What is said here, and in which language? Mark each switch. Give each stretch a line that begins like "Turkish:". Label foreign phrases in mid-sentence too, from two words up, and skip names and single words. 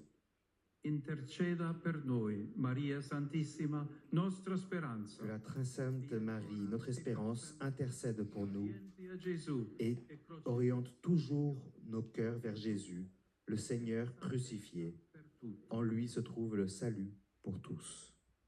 Italian: Interceda per noi, Maria Santissima, nostra speranza.
French: Que la très sainte Marie, notre espérance, intercède pour nous
Italian: Orienti a Gesù
French: et oriente toujours nos cœurs vers Jésus, le Seigneur crucifié.
Italian: per tutti.
French: En lui se trouve le salut pour tous.